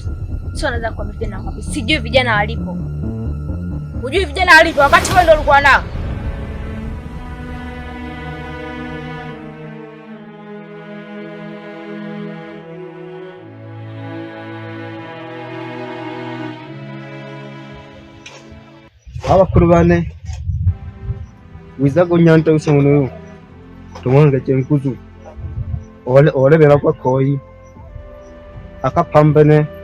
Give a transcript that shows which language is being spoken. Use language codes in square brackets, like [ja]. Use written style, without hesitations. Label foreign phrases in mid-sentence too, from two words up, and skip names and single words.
[sw] Sio, naweza kuambia vijana wako wapi. Sijui vijana walipo. Hujui vijana walipo wakati wewe ndio ulikuwa nao. Abakuru bane wizago nyanta usomuno tumwanga chenkuzu ole bera kwa koi akapambane